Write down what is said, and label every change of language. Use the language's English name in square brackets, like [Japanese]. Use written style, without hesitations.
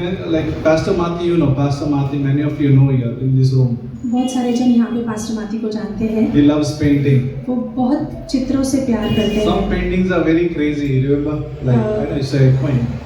[English] Like Pastor Mati, you know, Pastor Mati, many of you know here in this room. [Hindi] बहुत सारे जन यहाँ पे पास्टर माती को जानते हैं. [English] He loves painting. [Hindi] वो बहुत चित्रों से प्यार करते [English] Some [Hindi] हैं. [English] paintings are very crazy, remember? Like, I say, fine.